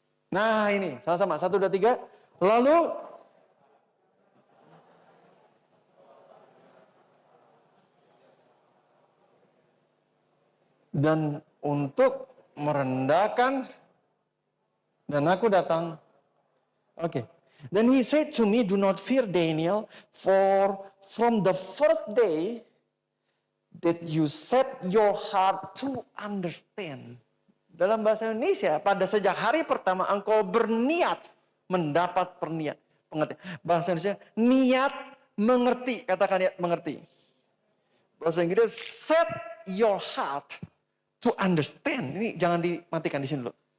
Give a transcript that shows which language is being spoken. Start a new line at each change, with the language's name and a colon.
Indonesian: Nah ini, sama-sama. 1, 2, 3. Lalu dan untuk merendahkan, dan aku datang. Oke.
English: Then he said to me, do not fear Daniel, for from the first day that you set your heart to understand.
Indonesian: Dalam bahasa Indonesia, pada sejak hari pertama engkau berniat mendapat pengertian. Bahasa Indonesia, niat mengerti. Katakan niat mengerti. Bahasa Inggris,
English: set your heart to understand.
Indonesian: Ini jangan dimatikan di sini dulu.